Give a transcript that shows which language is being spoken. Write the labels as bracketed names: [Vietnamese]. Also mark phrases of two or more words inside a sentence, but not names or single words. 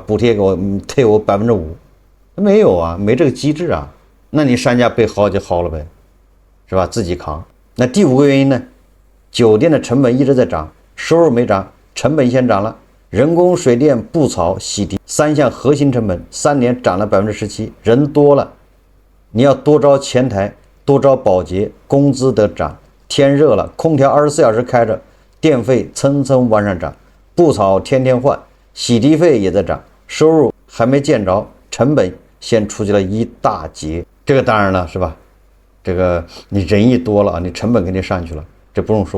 [Chinese] 補貼給我，退我5%，沒有啊，沒這個機制啊，那你商家被薅就薅了唄，是吧？自己扛。那第5個原因呢？酒店的成本一直在漲，收入沒漲，成本先漲了。人工、水電、布草、洗涤3項核心成本3年漲了17%。人多了，你要多招前台，多招保潔，工資得漲。天熱了，空調24小時開着，電費蹭蹭往上漲。布草天天換，洗滌費也在漲，收入還沒見着，成本先出去了一大截。這個當然了，是吧？這個你人一多了啊，你成本肯定上去了，這不用說。